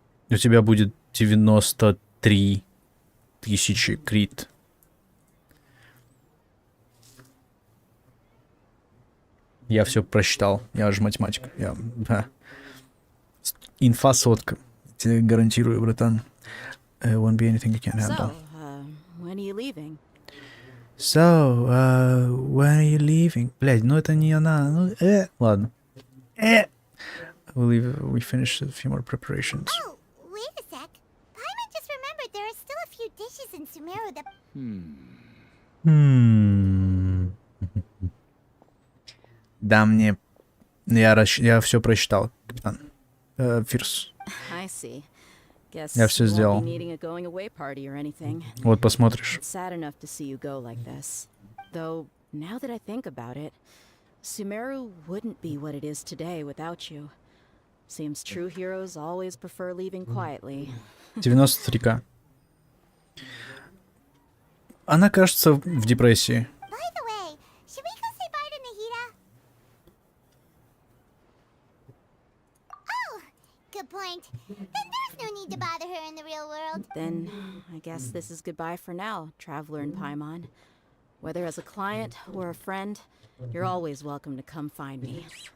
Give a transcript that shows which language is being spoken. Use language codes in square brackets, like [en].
[ru] У тебя будет 93 тысячи крит. Я все просчитал. Я же математик. Да. Инфа сотка. Тебе гарантирую, братан. [en] Won't be anything you can't handle. When are you leaving? So, when are you leaving? [ru] Блядь, ну это не она. Ну, ладно. [en] We finished a few more preparations. Oh, wait a sec. Paimon just remembered there are still a few dishes in Sumeru that... [ru] Да, мне... Я все просчитал, капитан. Фирс. [en] I see. Guess [ru] Я всё [en] you won't [ru] сделал. [en] be needing a going away party or anything. [ru] Вот посмотришь. [en] It's sad enough to see you go like this. Though, now that I think about it, Sumeru wouldn't be what it is today without you. Seems true heroes always prefer leaving quietly. [ru] 93к. Она, кажется, в депрессии. [en] By the way, should we go say bye to Nahida? Oh, good point. Then there's no need to bother her in the real world. Then, I guess this is goodbye for now, Traveler and Paimon. Whether as a client or a friend, you're always welcome to come find me.